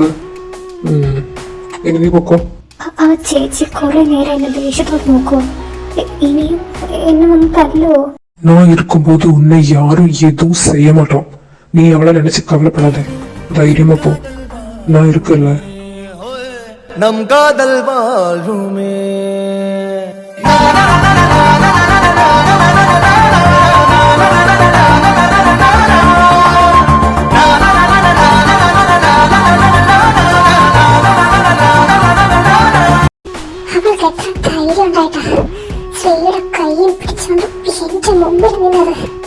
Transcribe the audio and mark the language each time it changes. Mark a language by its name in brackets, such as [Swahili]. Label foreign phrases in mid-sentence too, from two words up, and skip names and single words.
[Malayalam] ഇനി നീ പൊക്കോ. ആ ചേച്ചി കുറെ നേരം എന്നെ ദേഷ്യത്തോട് നോക്കൂ. ഇനിയും എന്നെ വന്ന് തല്ലോ. [Tamil] நான் இருக்கும்போது உன்னை யாரும் எதுவும் செய்ய மாட்டோம். நீ அவளை நினைச்சு கவலைப்படாத, தைரியமா போ. நான் இருக்கல. நம் காதல் வாழுமே. [Malayalam] അവൾക്ക് എത്ര ധൈര്യം ഉണ്ടായിട്ടാ ശ്രീയുടെ കയ്യിൽ പിടിച്ചുകൊണ്ട് എന്റെ മുമ്പിൽ നിന്നത്.